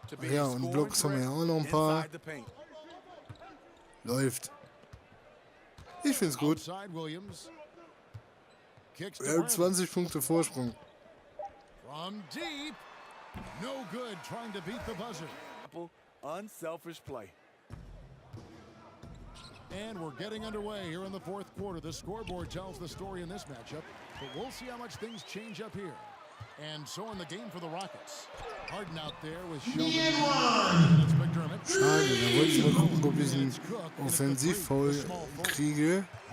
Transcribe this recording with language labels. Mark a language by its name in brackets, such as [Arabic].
[German] Ja, und Blocks haben wir ja auch noch ein paar. Läuft. Ich find's gut. Wir haben 20 Punkte Vorsprung. [English] From deep. No good trying to beat the buzzer. Unselfish play. And we're getting underway here in the fourth quarter. The scoreboard tells the story in this matchup, but we'll see how much things change up here. And so in the game for the Rockets. Harden out there with Sheldon. McDermott. [German] Schade, da wollte ich mal gucken, ob ich einen Offensivfoul kriege.